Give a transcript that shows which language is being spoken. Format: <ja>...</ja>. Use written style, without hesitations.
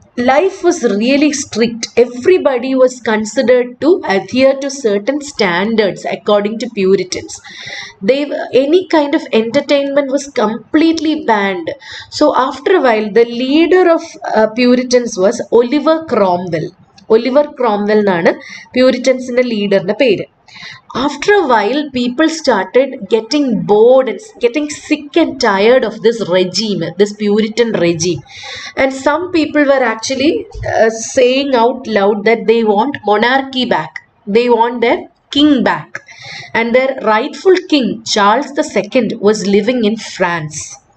<en>Life was really strict. Everybody was considered to adhere to certain standards according to Puritans. Any kind of entertainment was completely banned. So after a while, the leader of Puritans was Oliver Cromwell.</en> <ml>Oliver Cromwell എന്നാണ് പ്യൂരിറ്റൻസിന്റെ ലീഡറിന്റെ പേര്.</ml> <en>After a while, people started getting bored and getting sick and tired of this regime, this Puritan regime. And some people were actually saying out loud that they want monarchy back. They want their king back. And their rightful king, Charles II, was living in France.</en>